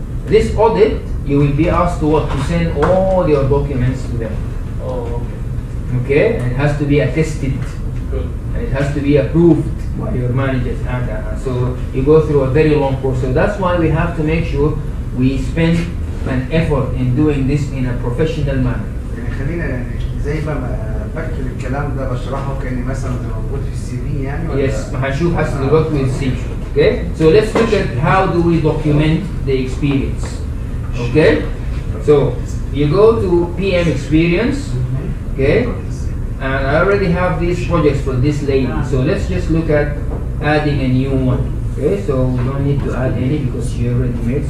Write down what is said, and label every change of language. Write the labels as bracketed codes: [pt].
[en] This audit, you will be asked to send all your documents to them. Oh, okay. Okay, and it has to be attested. Good. And it has to be approved by your managers and so you go through a very long process. So that's why we have to make sure we spend an effort in doing this in a professional manner. [ar] يعني خلينا زي ما بكتب الكلام ده بشرحه كأني مثلا موجود في السي في يعني ولا؟ [en] Yes, [ar] هنشوف هسه دلوقتي [en] we'll see. Okay, so let's look at how do we document the experience. Okay, so you go to PM experience. Okay, and I already have these projects for this lady. So let's just look at adding a new one. Okay, so we don't need to add any because she already made.